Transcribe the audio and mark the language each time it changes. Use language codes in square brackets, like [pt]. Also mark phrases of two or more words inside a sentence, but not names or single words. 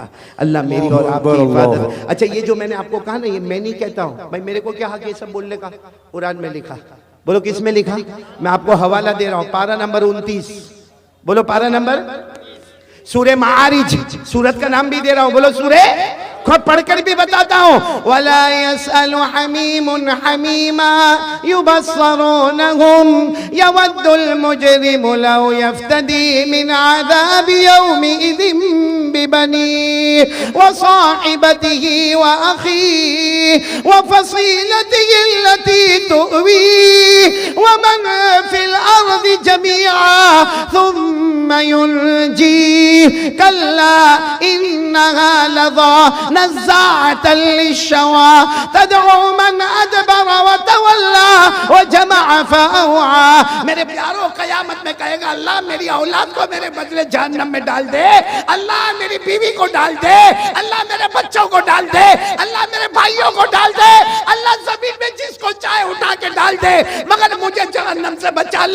[hi] अल्लाह मेरी और आपकी हिफाजत। अच्छा, ये जो मैंने आपको कहा ना, ये मैं नहीं कहता हूँ भाई, मेरे को क्या हक ये सब बोलने का? कुरान में लिखा। बोलो किस में लिखा? मैं आपको हवाला दे रहा हूँ, पारा नंबर 29। बोलो पारा नंबर, सूरे मारिज, सूरत का नाम भी दे रहा हूँ। बोलो सूरे, खुद पढ़कर भी बताता हूँ। [ar] ولا يسأل حميم حميما يبصرونهم يود المجرم لو يفتدي من عذاب يومئذ ببنيه وصاحبته وأخيه وفصيلته التي تؤويه ومن في الأرض جميعا ثم ينجيه كلا إنها لظى نزاعة للشوى تدعو من أدبر وتولى وجمع فأوعى. [hi] मेरे प्यारों, कयामत में कहेगा अल्लाह मेरी औलाद को मेरे बदले जहन्नम में डाल दे, अल्लाह मेरी बीवी को डाल दे, अल्लाह मेरे बच्चों को डाल दे, अल्लाह के डाल दे, मगर मुझे जहन्नम से बचा ले।